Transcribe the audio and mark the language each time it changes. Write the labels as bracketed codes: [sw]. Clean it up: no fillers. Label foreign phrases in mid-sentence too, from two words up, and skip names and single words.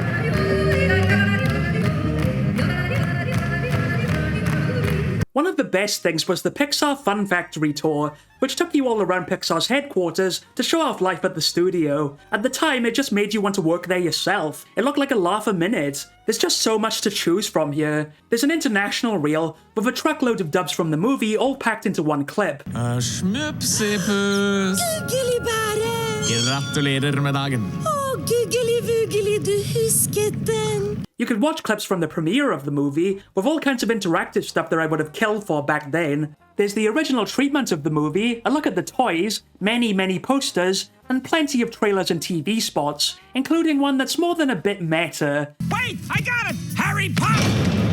[en] One of the best things was the Pixar Fun Factory tour, which took you all around Pixar's headquarters to show off life at the studio. At the time, it just made you want to work there yourself. It looked like a laugh a minute. There's just so much to choose from here. There's an international reel, with a truckload of dubs from the movie all packed into one clip. [no] Schmupsipus. Guggelibære. Gratulerer med dagen. Guggeli-vuggeli, du husket den. [en] You could watch clips from the premiere of the movie, with all kinds of interactive stuff that I would have killed for back then. There's the original treatment of the movie, a look at the toys, many posters, and plenty of trailers and TV spots, including one that's more than a bit meta. Wait, I got it! Harry Potter!